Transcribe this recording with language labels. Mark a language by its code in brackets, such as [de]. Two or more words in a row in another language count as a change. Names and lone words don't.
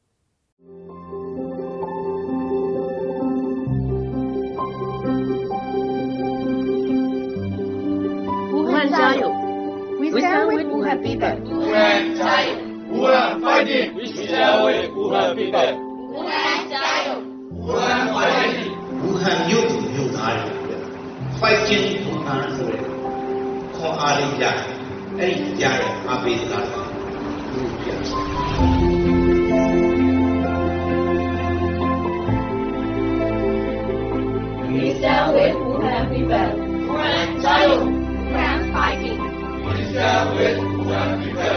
[zh] Wuhan 加油! [en] We stand with Wuhan people. [zh] Wuhan 加油! [en] Wuhan fighting! We stand with Wuhan people. [zh] Wuhan 加油! [en] Wuhan fighting! [my] Wuhan မြို့သူမြို့သားတွေ fighting Wuhan ဆိုတဲ့ခေါ်အားလေးရတယ်။အဲ့ဒီကြားရဲ့အားပေးစကားကိုပြောပြတယ်။ [en] We stand with Wuhan people. [zh] Wuhan 加油! [en] Wuhan fighting! We stand with Wuhan people.